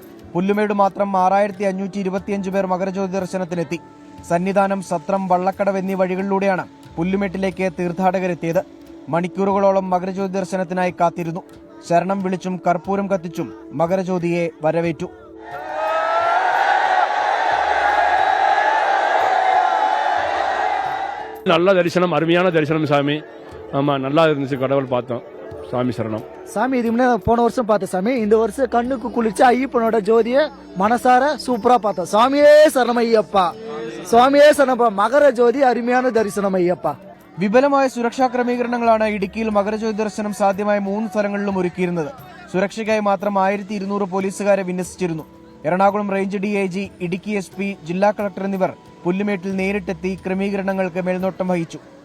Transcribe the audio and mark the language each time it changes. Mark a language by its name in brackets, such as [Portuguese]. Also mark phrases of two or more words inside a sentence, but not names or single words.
[Malayalam] പുല്ലുമേട് മാത്രം 6,525 പേർ മകരജ്യോതി ദർശനത്തിനെത്തി. സന്നിധാനം, സത്രം, വള്ളക്കടവ് എന്നീ വഴികളിലൂടെയാണ് പുല്ലുമേട്ടിലേക്ക് തീർത്ഥാടകരെത്തിയത്. മണിക്കൂറുകളോളം മകരജ്യോതി ദർശനത്തിനായി കാത്തിരുന്നു. ശരണം വിളിച്ചും കർപ്പൂരം കത്തിച്ചും മകരജ്യോതിയെ വരവേറ്റു. [Tamil] நல்ல தரிசனம், அருமையான தரிசனம் சாமி. ஆமா, நல்லா இருந்துச்சு. கடவுள் பார்த்தோம். சாமி சரணம். சாமி இது முன்னே போன வருஷம் பார்த்தேன் சாமி. இந்த வருஷம் கண்ணுக்கு குளிச்சு ஐயப்பனோட ஜோதியை மனசார சூப்பரா பார்த்தோம். சுவாமியே சரணம் ஐயப்பா, [Malayalam] സ്വാമിയെ ശരണം. മകരജ്യോതി അരുമയാണ് ദർശനം അയ്യപ്പ. വിപുലമായ സുരക്ഷാ ക്രമീകരണങ്ങളാണ് ഇടുക്കിയിൽ മകരജ്യോതി ദർശനം സാധ്യമായ 3 സ്ഥലങ്ങളിലും ഒരുക്കിയിരുന്നത്. സുരക്ഷയ്ക്കായി മാത്രം 1200 പോലീസുകാരെ വിന്യസിച്ചിരുന്നു. എറണാകുളം റേഞ്ച് DIG, ഇടുക്കി SP, ജില്ലാ കളക്ടർ എന്നിവർ പുല്ലുമേട്ടിൽ നേരിട്ടെത്തി ക്രമീകരണങ്ങൾക്ക് മേൽനോട്ടം വഹിച്ചു.